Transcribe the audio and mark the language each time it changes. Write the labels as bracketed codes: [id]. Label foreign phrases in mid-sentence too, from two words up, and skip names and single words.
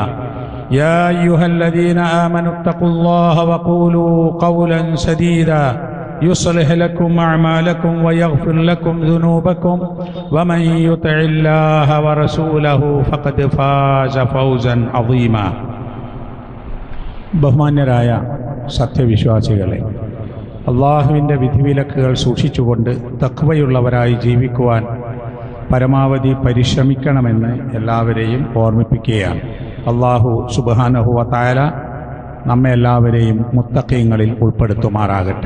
[ar] يا أيها الذين آمنوا اتقوا الله وقولوا قولا سديدا يصلح لكم أعمالكم ويغفر لكم ذنوبكم ومن يطع الله ورسوله فقد فاز فوزا عظيما [ml] ബഹുമാന്യരായ സത്യവിശ്വാസികളെ, അള്ളാഹുവിൻ്റെ വിധിവിലക്കുകൾ സൂക്ഷിച്ചുകൊണ്ട് തഖ്വയുള്ളവരായി ജീവിക്കുവാൻ പരമാവധി പരിശ്രമിക്കണമെന്ന് എല്ലാവരെയും ഓർമ്മിപ്പിക്കുകയാണ്. [ar] الله سبحانه وتعالى [ml] നമ്മെ എല്ലാവരെയും മുത്തഖീങ്ങളിൽ ഉൾപ്പെടുത്തുമാറാകട്ടെ.